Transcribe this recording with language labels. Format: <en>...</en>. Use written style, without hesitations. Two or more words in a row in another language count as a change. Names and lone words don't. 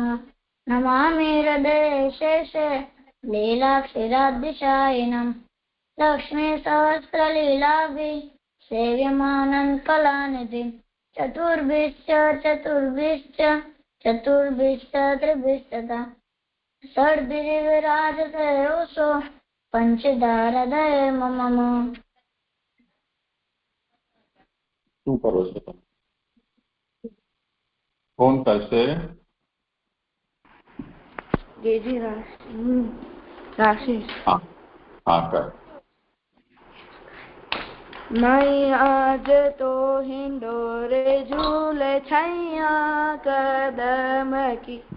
<sa>नमामि हृदये शेषे लीलाक्षीराब्धिशायिनम् लक्ष्मीसहस्रलीलाभिः सेव्यमानं कलानिधिं चतुर्भिश्च त्रिभिस्तथा षड्भिर्विराजते योऽसौ पंचदारदये मम।</sa> <gu>શું કરો છો તમે? કોણ કરશે? गेजी राशि</gu> <hi>हाँ कर। मैं आज तो हिंडोरे झूले छैया कदम की</hi>